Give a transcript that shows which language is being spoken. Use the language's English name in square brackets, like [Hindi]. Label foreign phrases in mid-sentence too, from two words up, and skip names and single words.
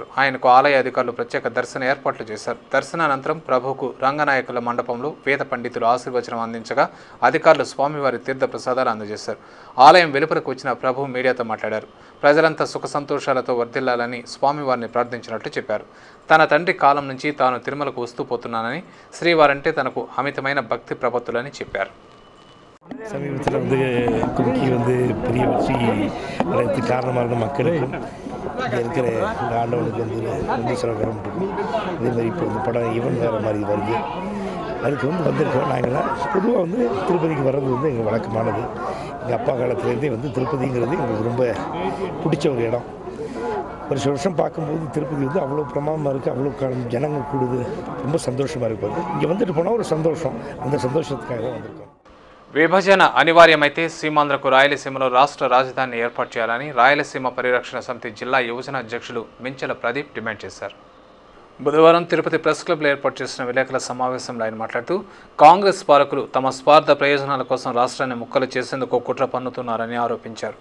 [Telugu] ఆయనకు ఆలయ అధికారులు ప్రత్యేక దర్శన ఏర్పాట్లు చేశారు. దర్శనానంతరం ప్రభువుకు రంగనాయకుల మండపంలో వేద పండితులు ఆశీర్వచనం అందించగా అధికారులు స్వామివారి తీర్థ ప్రసాదాలు అందజేశారు. ఆలయం వెలుపలకు వచ్చిన ప్రభు మీడియాతో మాట్లాడారు. ప్రజలంతా సుఖ సంతోషాలతో వర్ధిల్లాలని స్వామివారిని ప్రార్థించినట్లు చెప్పారు. తన తండ్రి కాలం నుంచి తాను తిరుమలకు వస్తూ పోతున్నానని, శ్రీవారంటే తనకు అమితమైన భక్తి ప్రపత్తులని చెప్పారు. [Tamil] சமீபத்தில் கும்கி பெரிய வெற்றி அடையத்துக்கு காரணமான மக்களுக்கும் இங்கே இருக்கிற இந்த ஆண்டவனுக்கு வெந்தீஸ்வரம் இருக்கும். இதே மாதிரி இப்போ இந்த படம் ஈவன் வேறு மாதிரி வருது. அதுக்கு வந்திருக்கோம். நாங்கள்லாம் பொதுவாக திருப்பதிக்கு வர்றது எங்கள் வழக்கமானது. எங்கள் அப்பா காலத்துலேருந்தே திருப்பதிங்கிறது எங்களுக்கு ரொம்ப பிடிச்ச ஒரு இடம். வருஷம் பார்க்கும்போது திருப்பதி அவ்வளோ பிரமாதமாக இருக்குது, அவ்வளோ ஜனங்கள் கூடுது, ரொம்ப சந்தோஷமாக இருக்குது. இங்கே வந்துட்டு போனால் ஒரு சந்தோஷம், அந்த சந்தோஷத்துக்காக தான் வந்திருக்கோம். [Telugu] విభజన అనివార్యమైతే సీమాంధ్రకు రాయలసీమలో రాష్ట్ర రాజధానిని ఏర్పాటు చేయాలని రాయలసీమ పరిరక్షణ సమితి జిల్లా యువజన అధ్యక్షులు మించెల ప్రదీప్ డిమాండ్ చేశారు. బుధవారం తిరుపతి ప్రెస్ క్లబ్లో ఏర్పాటు చేసిన విలేకరుల సమావేశంలో ఆయన మాట్లాడుతూ కాంగ్రెస్ పాలకులు తమ స్వార్థ ప్రయోజనాల కోసం రాష్ట్రాన్ని ముక్కలు చేసేందుకు కుట్ర పన్నుతున్నారని ఆరోపించారు.